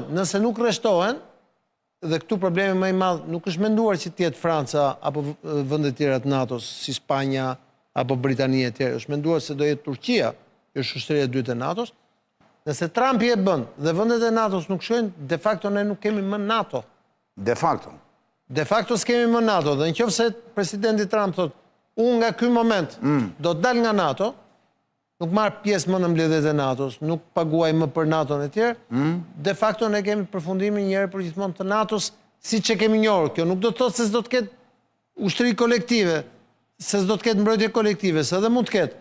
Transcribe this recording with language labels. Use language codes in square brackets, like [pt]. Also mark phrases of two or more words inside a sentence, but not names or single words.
[sq] Nëse nuk rreshtohen, dhe këtu problemi më I madh nuk është menduar që të jetë Franca apo vende të tjera të NATO-s, si Spanja apo Britania e tjerë, është menduar se do jetë Turqia, që është ushtria e dytë e NATO-s. Nëse Trumpi e bën dhe vendet e NATO-s nuk shkojnë, [la] de facto [sq] ne nuk kemi më NATO. [la] De facto. De facto [sq] s'kemi më NATO, dhe në qoftë se presidenti Trump thot, unë nga ky moment do të dal nga NATO, nuk marr pjesë më në mbledhjet e NATO-s, nuk paguaj më për NATO-n e tjerë, [la] de facto [sq] ne kemi përfundimin një herë për gjithmonë të NATO-s, siç e kemi njohur. Kjo nuk do të thotë se s'do të ketë ushtri kolektive, se s'do të ketë mbrojtje kolektive, se edhe mund të ketë.